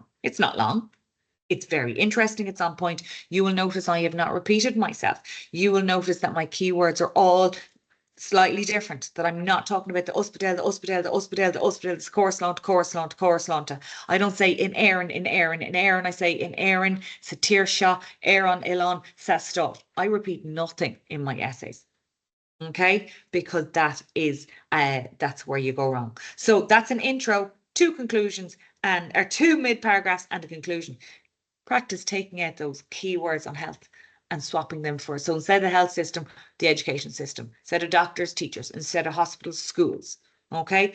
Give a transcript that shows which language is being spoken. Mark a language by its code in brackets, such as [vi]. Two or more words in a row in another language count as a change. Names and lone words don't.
[en] It's not long. It's very interesting. It's on point. You will notice I have not repeated myself. You will notice that my keywords are all slightly different, that I'm not talking about the hospital, the core Slánta. I don't say in Éireann. I say in Éireann, [ga] sa tír seo, [en] Éireann, Ilan, sa stuff. I repeat nothing in my essays. Okay, because that's where you go wrong. So that's an intro, 2 conclusions, or 2 mid-paragraphs and a conclusion. Practice taking out those keywords on health and swapping them for, so instead of the health system, the education system, instead of doctors, teachers, instead of hospitals, schools, okay?